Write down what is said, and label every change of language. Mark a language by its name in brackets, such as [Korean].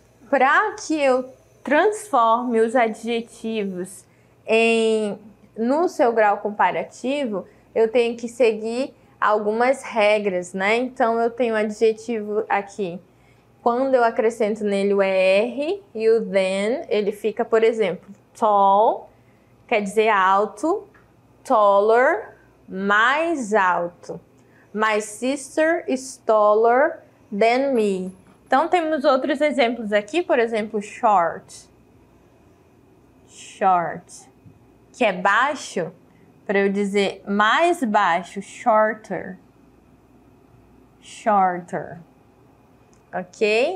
[Portuguese] Para que eu transforme os adjetivos no seu grau comparativo, eu tenho que seguir algumas regras, né? Então, eu tenho o adjetivo aqui. Quando eu acrescento nele o ER e o then, ele fica, por exemplo, tall, quer dizer alto, taller, mais alto. [English] My sister is taller than me. [Portuguese] Então, temos outros exemplos aqui, por exemplo, short. Short, que é baixo, para eu dizer mais baixo, shorter. Shorter. Ok?